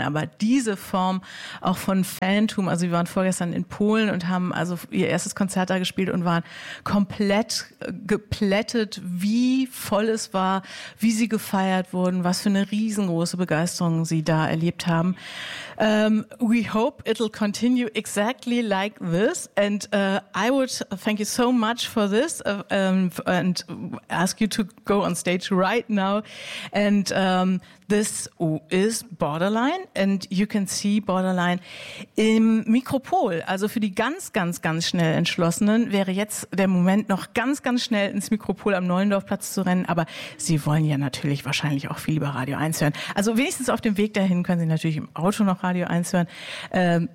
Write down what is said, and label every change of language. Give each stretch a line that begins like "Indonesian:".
German: Aber diese Form auch von Fantum. Also wir waren vorgestern in Polen und haben also ihr erstes Konzert da gespielt und waren komplett geplättet, wie voll es war, wie sie gefeiert wurden, was für eine riesengroße Begeisterung sie da erlebt haben.
English: We hope it'll continue exactly like this, and I would thank you so much for this and ask you to go on stage right now. And this is Borderline, and you can BNC, Borderline.
German: Im Mikropol, also für die ganz, ganz, ganz schnell Entschlossenen, wäre jetzt der Moment, noch ganz, ganz schnell ins Mikropol am Neulendorfplatz zu rennen. Aber Sie wollen ja natürlich wahrscheinlich auch viel über Radio 1 hören. Also wenigstens auf dem Weg dahin können Sie natürlich im Auto noch Radio 1 hören.